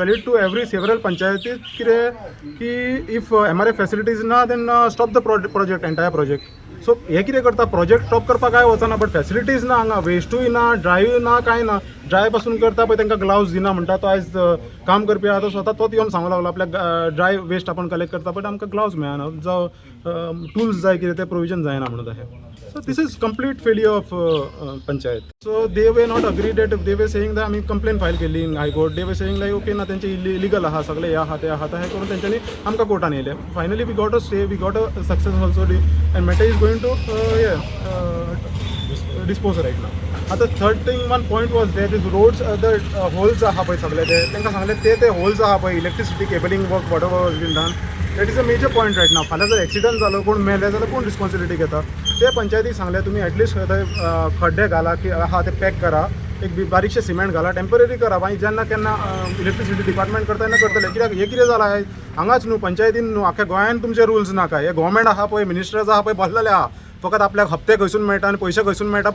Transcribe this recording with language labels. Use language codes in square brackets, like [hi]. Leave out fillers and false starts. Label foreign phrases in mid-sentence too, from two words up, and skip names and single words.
[en] valid to every several [kok] पंचायतीत कितें की [en] if MRF facilities ना then stop the project entire project so [kok] हे कितें करता [en] project stop [kok] करपाक काय वचना [en] but facilities [kok] ना हांगा वेस्टूय ना [en] ड्राय [kok] ना काय ना ड्राय पासून करता पळय तांकां ग्लावज दिना म्हणटा तो आयज काम करपी आहा तो स्वता तोच येवन सांगूंक लागलो आपल्याक [en] dry waste [kok] आपण कलेक्ट करता बट आमकां ग्लावज मेळना जावं टूल्स जाय कितें ते प्रोविजन जायना म्हणून अशें [en] so this is complete failure of panchayat so they were not agree that they were saying that [kok] आमी [en] complain file [kok] केली [en] in high court they were saying like okay [kok] ना तेंचे इलिगल आहा सगळे हे आहा ते आहा हे करून तेंच्यांनी आमकां कोर्टान येयले [en] finally we got a stay we got a success also and matter is going to dispose right now [kok] आतां [en] third thing one point was that is roads the holes [kok] आहा पळय सगळे ते तांकां सांगले ते होल्स आहा पळय [en] electricity cabling work what ever was been done that is a major point right now [kok] फाल्यां जर एक्सिडंट जालो कोण मेले जाल्यार कोण रिस्पॉन्सिबिलिटी घेता ते पंचायतीक सांगले तुमी एटलिस्ट थंय खड्डे घाला की आहा ते पॅक करा एक बारीकशे सिमेंट घाला टेम्पररी करा मागीर जेन्ना केन्ना [en] electricity department [kok] करता तेन्ना करतले कित्याक हे कितें जालां हांगाच न्हू पंचायतीन न्हू आख्या गोंयान तुमचे रुल्स नाका हे गव्हर्मेंट आहा पळय मिनिस्टर्स आहा पळय बसलेले आहा फकत आपल्याक हप्ते खंयसून मेळटा आनी पयशे खंयसून मेळटा